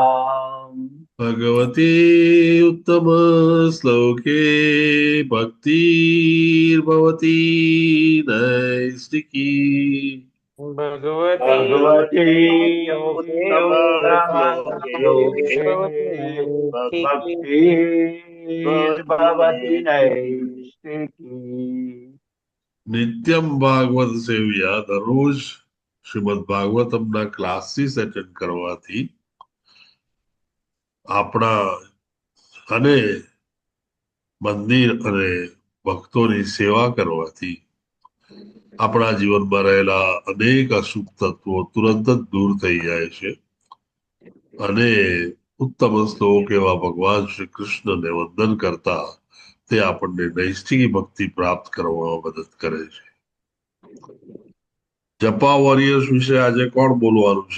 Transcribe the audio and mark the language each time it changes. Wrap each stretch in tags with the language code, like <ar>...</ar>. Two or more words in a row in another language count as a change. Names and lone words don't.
<sa>भगवती उत्तम श्लोके भक्तिर्भवती नैष्टिकी भगवती उत्तमश्लोके भक्तिर्भवति नैष्टिकी नित्यम भागवत सेव्या</sa> <gu>દરરોજ શ્રીમદ ભાગવતમના</gu> <en>classes attend</en> <gu>કરવાથી આપણા અને મંદિર અને ભક્તોની સેવા કરવાથી આપણા જીવનમાં રહેલા અનેક અશુભ તત્વો તુરંત જ દૂર થઈ જાય છે અને ઉત્તમ શ્લોક એવા ભગવાન શ્રી કૃષ્ણને વંદન કરતા તે આપણને નૈષ્ઠિક ભક્તિ પ્રાપ્ત કરવામાં મદદ કરે છે જપા વોરિયર્સ વિશે આજે કોણ બોલવાનું છે?</gu>